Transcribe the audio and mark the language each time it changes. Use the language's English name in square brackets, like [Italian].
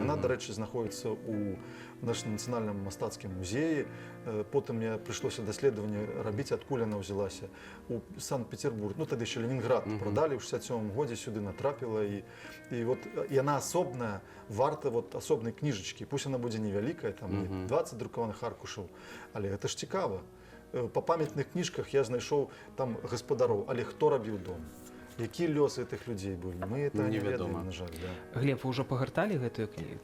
[Belarusian] Она, до речі, знаходится у нашем национальном мастацкім музеі. Потым мне прыйшлося даследаванне рабіць, адкуль она ўзялася. [Russian] У Санкт-Петербург, ну тады еще Ленинград продали, в 67 годзе сюды натрапіла. И вот и она особная, варта вот особной книжечки. [Belarusian] Пусть она будзе невялікая, там не 20 друкаваных аркушаў, але это ж цікава. По памятных книжках я знайшоў там гаспадароў, але хто рабіў дом? [Russian] Какие лёсы этих людей были? Мы это [Belarusian] не ведаем, на жаль. [Russian] Да. Глеб, вы уже погортали эту книгу?